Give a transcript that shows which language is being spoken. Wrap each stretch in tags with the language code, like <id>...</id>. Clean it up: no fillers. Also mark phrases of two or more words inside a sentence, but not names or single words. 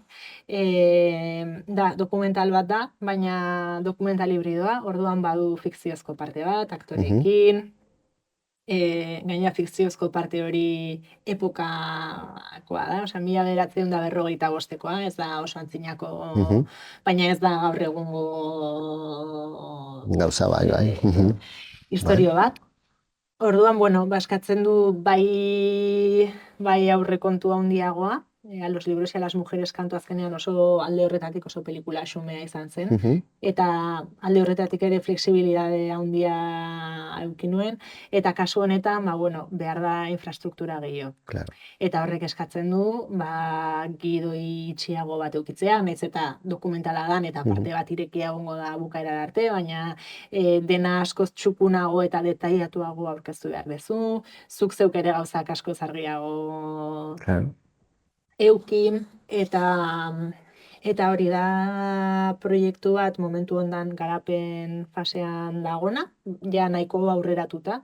<eu>Da, dokumental bat da, baina dokumental hibridoa, orduan badu fikziozko parte bat, aktorekin, gaina fikziozko parte hori epokakoa da, osea, 1945koa, ez da oso antzinako, baina ez da gaur egungo gauza bai. Historio bat. Orduan, eskatzen du bai aurrekontu handiagoa, a los libros y a las mujeres kantu azkenean oso alde horretatik oso pelikula xumea izan zen, eta alde horretatik ere flexibilidade handia eduki nuen, eta kasu honetan, behar da infrastruktura gehiago. Claro. Eta horrek eskatzen du, gidoi itxiago bat eukitzea, nahiz eta dokumentala dan, eta parte bat irekia egongo da bukaera arte, baina dena askoz txukunago eta detailatuago aurkeztu behar dezu, zuk zeuk ere gauzak asko zargiago euki, eta hori da proiektu bat momentu hondan garapen fasean dagona, ja nahiko aurreratuta.</eu>